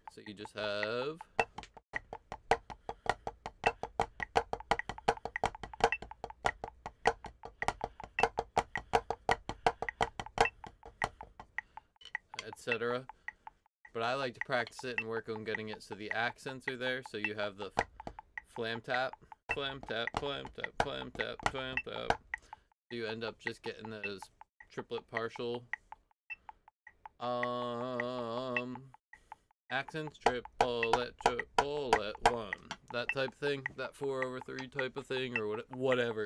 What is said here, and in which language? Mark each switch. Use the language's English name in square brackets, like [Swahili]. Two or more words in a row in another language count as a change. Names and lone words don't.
[English] So you just have etc. But I like to practice it and work on getting it so the accents are there, so you have the flam tap, flam tap, flam tap, flam tap, flam tap. So you end up just getting those triplet partial accents, triplet, one, that type thing, that 4/3 type of thing, or whatever.